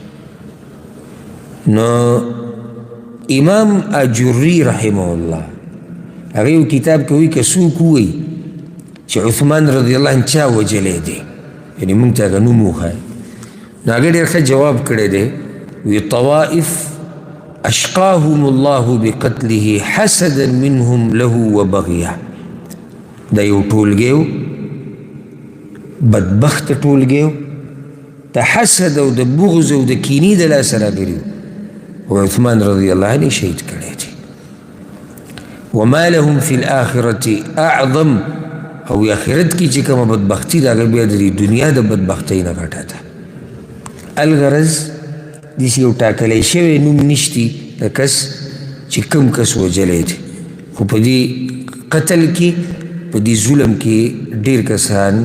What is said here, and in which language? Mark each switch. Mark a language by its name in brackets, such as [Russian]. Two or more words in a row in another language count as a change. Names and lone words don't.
[Pashto] نو امام اجري [Arabic] رحمه الله [Pashto] هغه یو کتاب کې وایي که څوک ووایي چې عثمان [Arabic] رضی الله عنه [Pashto] چا وجلی دی یعنې موږ ته هغه نوم وښایه نو هغه ډېر ښه جواب کړی دی [Arabic] وی طوائف اشقاهم الله بقتله حسدا منهم له وبغيه [Pashto] دا یو ټولګی و بدبخته ټولګی و د حسد او د بغض او د کینې د لاسه راغلي و عثمان رضی [Arabic] الله عنه [Pashto] شهید کړی دی [Arabic] وما لهم في الآخرة اعظم [Pashto] او آخرت کې چې کومه بدبختي د هغه بیا د دنیا د بدبختۍ نه غټه ده الغرض داسې یو ټاکلی شوی نوم نشتی د کس چې کوم کس وجلی دی خو په دې قتل کې په دې ظلم کې ډېر کسان